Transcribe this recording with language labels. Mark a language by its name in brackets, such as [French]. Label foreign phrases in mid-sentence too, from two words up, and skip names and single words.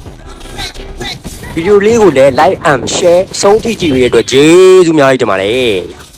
[Burmese] ဗီဒီယိုလေးကိုလည်း [English] like and share [Burmese] ဆုံးထိကြည့်ရတဲ့အတွက်ကျေးဇူးများကြီးတင်ပါတယ်